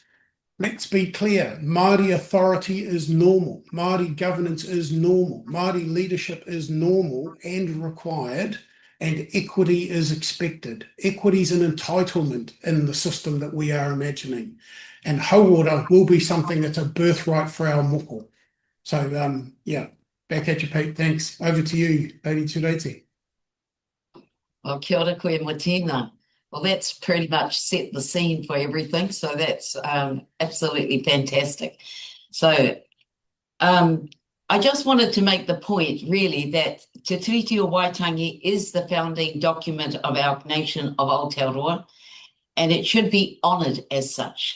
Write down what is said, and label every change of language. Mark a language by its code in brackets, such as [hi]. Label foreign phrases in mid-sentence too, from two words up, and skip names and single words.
[en] Let's be clear, Māori authority is normal, Māori governance is normal, Māori leadership is normal and required, and equity is expected. Equity is an entitlement in the system that we are imagining. And hauora will be something that's a birthright for our moko. So, yeah, back at you, Pete. Thanks. Over to you, Lady Tureiti. Well, [mi] kia ora koe Martina. [en] Well, that's pretty much set the scene for everything. So that's absolutely fantastic. So I just wanted to make the point, really, that Te Tiriti o Waitangi is the founding document of our nation of Aotearoa, and it should be honoured as such.